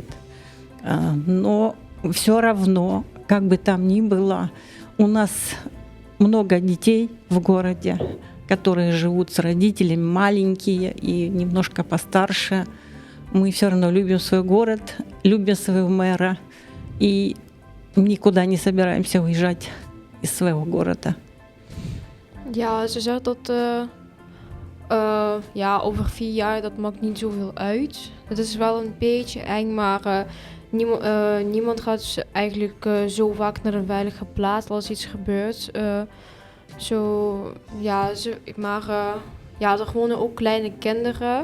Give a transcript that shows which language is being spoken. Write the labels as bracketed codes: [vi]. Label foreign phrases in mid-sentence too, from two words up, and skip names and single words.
[ru] Но все равно, как бы там ни было, у нас много детей в городе, которые живут с родителями, маленькие и немножко постарше. Мы все равно любим свой город, любим своего мэра и никуда не собираемся уезжать из своего города. [nl] Ja, ze zegt dat ja, over 4 jaar, dat maakt niet zoveel uit. Het is wel een beetje eng, maar niemand gaat eigenlijk zo vaak naar een veilige plaats als iets gebeurt. Ja, ja, er wonen ook kleine kinderen.